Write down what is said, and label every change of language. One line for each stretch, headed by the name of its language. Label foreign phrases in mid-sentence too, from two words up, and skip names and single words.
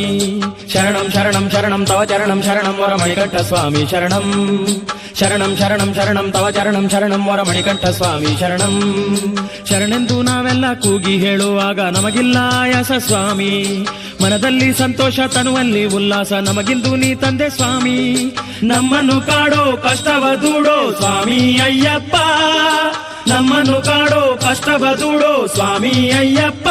Sanskrit: ಶರಣಂ ಶರಣಂ ಶರಣಂ ತವ ಚರಣಂ ಶರಣಂ ವರ ಮಣಿಕಂಠ ಸ್ವಾಮಿ ಶರಣಂ. ಶರಣಂ ಶರಣಂ ಶರಣಂ ತವ ಚರಣಂ ಶರಣಂ ವರ ಮಣಿಕಂಠ ಸ್ವಾಮಿ ಶರಣಂ.
Kannada: ಶರಣೆಂದು ನಾವೆಲ್ಲ ಕೂಗಿ ಹೇಳುವಾಗ ನಮಗಿಲ್ಲ ಆಯಾಸ ಸ್ವಾಮಿ. ಮನದಲ್ಲಿ ಸಂತೋಷ ತನುವಲ್ಲಿ ಉಲ್ಲಾಸ ನಮಗಿಂದು ನೀ ತಂದೆ ಸ್ವಾಮಿ. ನಮ್ಮನ್ನು ಕಾಡೋ ಕಷ್ಟವ ದೂಡೋ ಸ್ವಾಮಿ ಅಯ್ಯಪ್ಪ. ನಮ್ಮನ್ನು ಕಾಡೋ ಕಷ್ಟವ ದೂಡೋ ಸ್ವಾಮಿ ಅಯ್ಯಪ್ಪ.